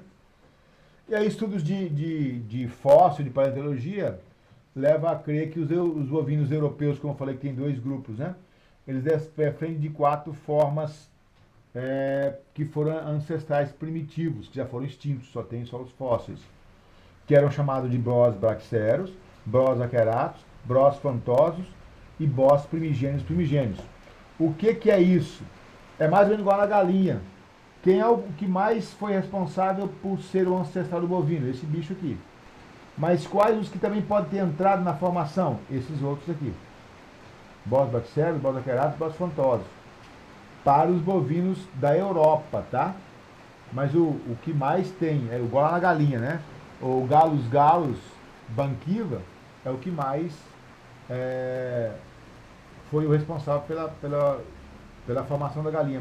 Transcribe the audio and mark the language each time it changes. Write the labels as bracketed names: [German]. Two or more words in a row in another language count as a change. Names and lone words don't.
[Portuguese] E aí estudos de fóssil, de paleontologia, levam a crer que os bovinos europeus, como eu falei que tem dois grupos, né? Eles defendem de 4 formas que foram ancestrais primitivos, que já foram extintos, só tem só os fósseis, que eram chamados de Bos braxeros, Bos aceratus, Bos fantosos e Bos primigênios. O que é isso? É mais ou menos igual a galinha. Quem é o que mais foi responsável por ser o ancestral do bovino? Esse bicho aqui. Mas quais os que também podem ter entrado na formação? Esses outros aqui. Bos braxeros, Bos aceratus, Bos fantosos. Para os bovinos da Europa, tá? Mas o que mais tem, é igual na galinha, né? O Galus banquiva é o que mais foi o responsável pela formação da galinha.